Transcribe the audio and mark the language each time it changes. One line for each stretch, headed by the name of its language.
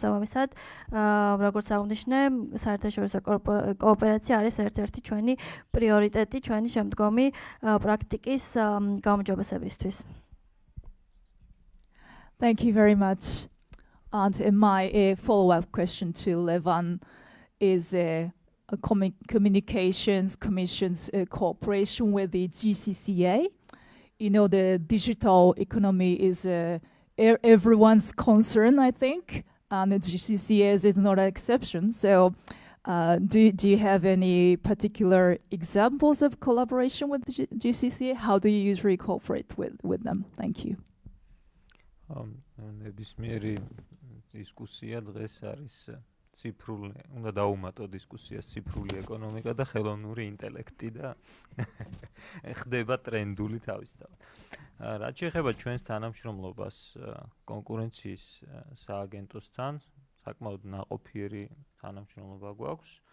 Georgian: შესაბამისად, როგორც აღნიშნე, საერთაშორისო კოოპერაცია არის ერთ-ერთი ჩვენი პრიორიტეტი ჩვენი შემდგომი პრაქტიკის გამარჯვებისათვის.
English: Thank you very much. And my follow-up question to Levan is Communications Commission's cooperation with the GCCA. You know, the digital economy is everyone's concern, I think, and the GCCA is not an exception. So do you have any particular examples of collaboration with the GCCA? How do you usually cooperate with them? Thank you.
Georgian: ნებისმიერი დისკუსია დღეს არის ციფრული, უნდა დაუმატო დისკუსიას ციფრული ეკონომიკა და ხელოვნური ინტელექტი და ხდება ტრენდული თავისთავად. რაც შეეხება ჩვენს თანამშრომლობას კონკურენციის სააგენტოსთან, საკმაოდ ნაყოფიერი თანამშრომლობა გვაქვს.